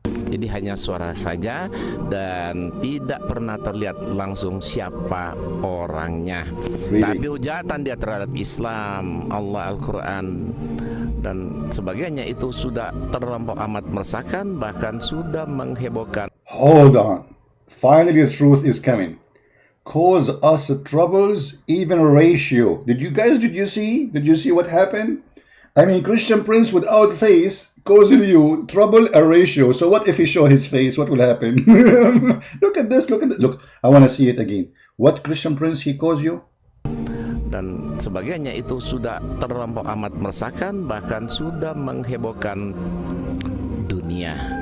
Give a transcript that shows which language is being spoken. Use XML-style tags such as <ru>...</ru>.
<id>Jadi hanya suara saja dan tidak pernah terlihat langsung siapa orangnya.</id> <en>Really?</en> <id>Tapi hujatan dia terhadap Islam, Allah, Al-Quran dan sebagainya itu sudah terlampau amat meresahkan, bahkan sudah menghebohkan.</id> <en>Hold on. Finally the truth is coming. Cause us troubles, even ratio. Did you see? Did you see what happened? I mean, Christian Prince without face causing you trouble a ratio. So what if he show his face? What will happen? Look at this. Look, I want to see it again. What Christian Prince he caused you?</en> <id>Dan sebagainya itu sudah terlampau amat meresahkan, bahkan sudah menghebohkan dunia.</id>